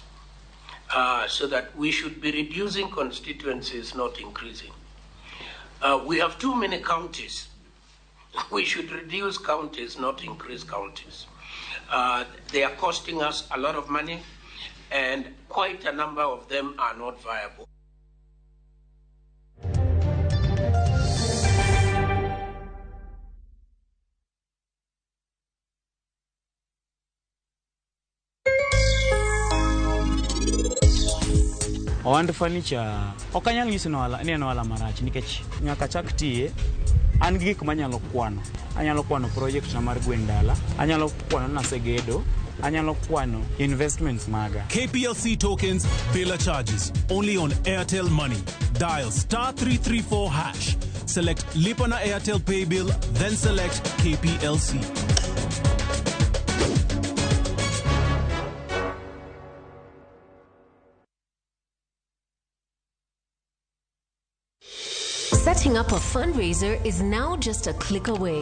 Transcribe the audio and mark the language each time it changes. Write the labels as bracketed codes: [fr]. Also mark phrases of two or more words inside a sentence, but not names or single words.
[en] So that we should be reducing constituencies, not increasing. We have too many counties. We should reduce counties, not increase counties. They are costing us a lot of money, and quite a number of them are not viable. [luo] Ohand furniture ok anyal nyiso ni en ohala marach nikech nyaka chak tiye an gik manyalo kwano. Anyalo kwano project na mar gwen dala, anyalo kwano nasegedo, anyalo kwano investments maga. [en] KPLC tokens, Bela charges only on Airtel Money. Dial *334#. Select Lipa na Airtel Pay Bill, then select KPLC. Setting up a fundraiser is now just a click away.